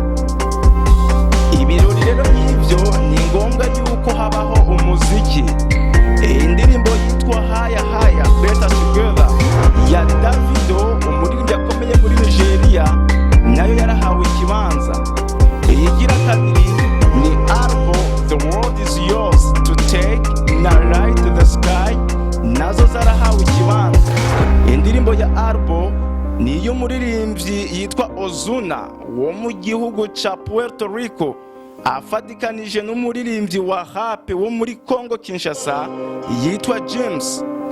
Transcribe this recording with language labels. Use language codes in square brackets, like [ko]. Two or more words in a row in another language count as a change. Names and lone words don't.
[rn] Ibirori rero y'ibyo ni ngombwa yuko habaho umuziki. Indirimbo yitwa Haya Haya Better Together ya Davido, umuririmbyi akomeye muri Nigeria, nayo yarahawe ikibanza. Iyigira kabiri ni Arbo The World Is Yours to Take na Light to the Sky, nazo zarahawe ikibanza. Indirimbo ya Arbo ni iy'umuririmbyi yitwa Ozuna wo mu gihugu ca Puerto Rico, afatikanije n'umuririmbyi wa rap wo muri Congo Kinshasa yitwa James.